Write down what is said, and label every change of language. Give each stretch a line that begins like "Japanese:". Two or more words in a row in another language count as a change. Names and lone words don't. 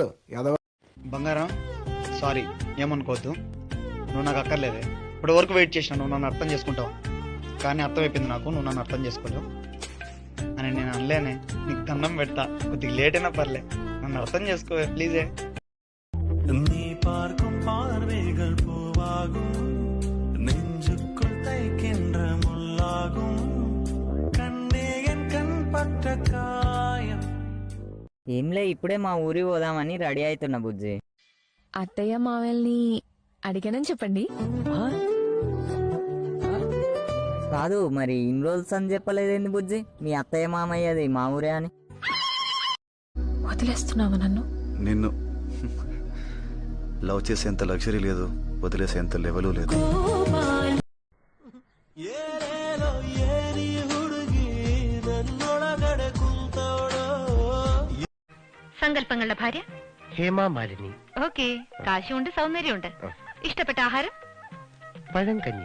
Telugu: బంగారం, సారీ, ఏమనుకోవద్దు. నువ్వు నాకు అక్కర్లేదే. ఇప్పుడు వరకు వెయిట్ చేసిన, నువ్వు నన్ను అర్థం చేసుకుంటావు. కానీ అర్థమైపోయింది నాకు, నువ్వు నన్ను అర్థం చేసుకోలేవు అని. నేను అనలేనే, నీకు దండం పెడతా. కొద్దిగా లేట్ అయినా పర్లే, నన్ను అర్థం చేసుకోవే ప్లీజే.
Tamil: நீ பார்க்கும் பார்வைகள் பூவாகும், நெஞ்சுக்குள் தைக்கின்ற முள்ளாகும், கண்ணே என் கண் பட்ட காயம்.
Telugu: ఏంలే, ఇప్పుడే మా ఊరి పోదామని రెడీ అవుతున్నా బుజ్జి. అత్తయ్య మావల్ని అడిగానని చెప్పండి. కాదు మరి ఇన్ని రోజులు అని చెప్పలేదేంది బుజ్జి? మీ అత్తయ్య మామయ్యది మా ఊరే అని. వదిలేస్తున్నావా నన్ను? నిన్ను లవ్ చేసేంత లగ్జరీ లేదు, వదిలేసేంత లెవెలు లేదు.
Malayalam: സങ്കല്പങ്ങളുടെ ഭാര്യ ഹേമാമാലിനി ഓക്കെ. കാശുണ്ട്, സൗന്ദര്യമുണ്ട്. ഇഷ്ടപ്പെട്ട ആഹാരം പഴങ്കഞ്ഞി.